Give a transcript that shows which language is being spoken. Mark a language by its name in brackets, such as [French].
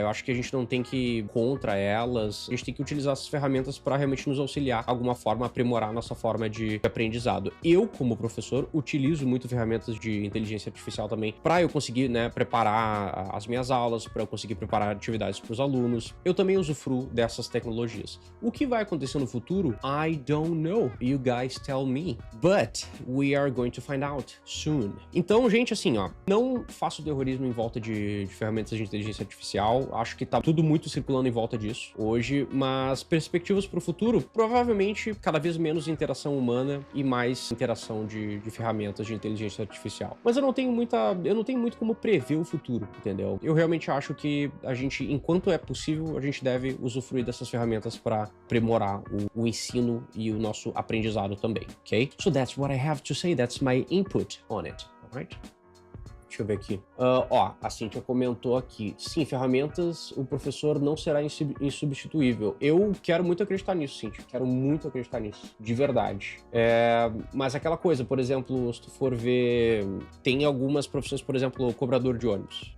[Portuguese] Eu acho que a gente não tem que ir contra elas, a gente tem que utilizar essas ferramentas para realmente nos auxiliar, de alguma forma, aprimorar a nossa forma de aprendizado. Eu, como professor, utilizo muito ferramentas de inteligência artificial também, para eu conseguir, né, preparar as minhas aulas, para eu conseguir preparar atividades para os alunos. Eu também usufruo dessas tecnologias. O que vai acontecer no futuro? [English] I don't know. You guys tell me. But we are going to find out soon. [Portuguese] Então, gente, assim, ó, não faço terrorismo em volta de ferramentas de inteligência artificial. Acho que tá tudo muito circulando em volta disso hoje, mas perspectivas para o futuro, provavelmente cada vez menos interação humana e mais interação de ferramentas de inteligência artificial. Mas eu não tenho muito como prever o futuro, entendeu? Eu realmente acho que a gente, enquanto é possível, a gente deve usufruir dessas ferramentas para aprimorar o ensino e o nosso aprendizado também, ok? [English] So that's what I have to say, that's my input on it, alright? [Portuguese] Deixa eu ver aqui. A Cíntia comentou aqui. Sim, ferramentas, o professor não será insubstituível. Eu quero muito acreditar nisso, Cíntia. Quero muito acreditar nisso. De verdade. Mas aquela coisa, por exemplo, se tu for ver... Tem algumas profissões, por exemplo, o cobrador de ônibus.